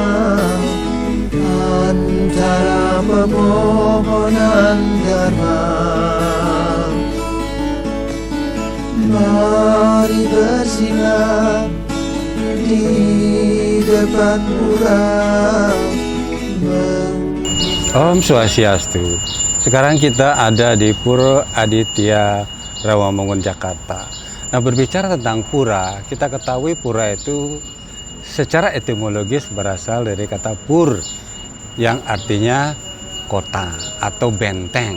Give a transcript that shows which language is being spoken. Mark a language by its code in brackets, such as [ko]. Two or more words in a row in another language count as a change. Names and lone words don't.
[id] antara pepohonan dharma. Mari bersila di depan pura. [sa] ॐ स्वस्त्यस्तु. [id] Sekarang kita ada di Pura Aditya Rawamangun, Jakarta. Nah, berbicara tentang pura, kita ketahui pura itu secara etimologis berasal dari kata pur, yang artinya kota atau benteng.